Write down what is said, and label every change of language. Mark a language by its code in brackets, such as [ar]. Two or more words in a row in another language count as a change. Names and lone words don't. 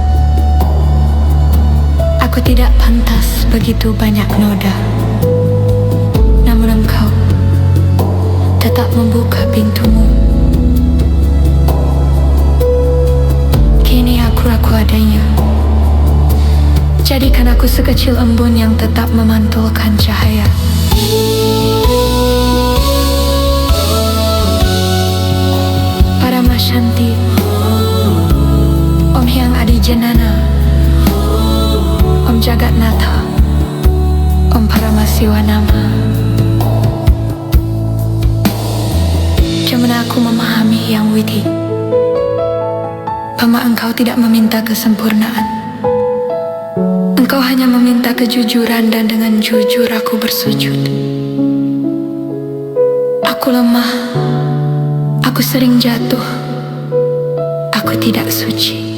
[id] Aku tidak pantas begitu banyak noda, namun engkau tetap membuka pintumu. Kini aku adanya, jadikan aku sekecil embun yang tetap memantulkan cahaya. Para Masyanti, Om Hyang Adi Janana, Om Jagatnatha, Om Paramasiwanama. Cuma aku memahami Yang Widi, bahwa engkau tidak meminta kesempurnaan. Engkau hanya meminta kejujuran, dan dengan jujur aku bersujud. Aku lemah, aku sering jatuh, aku tidak suci.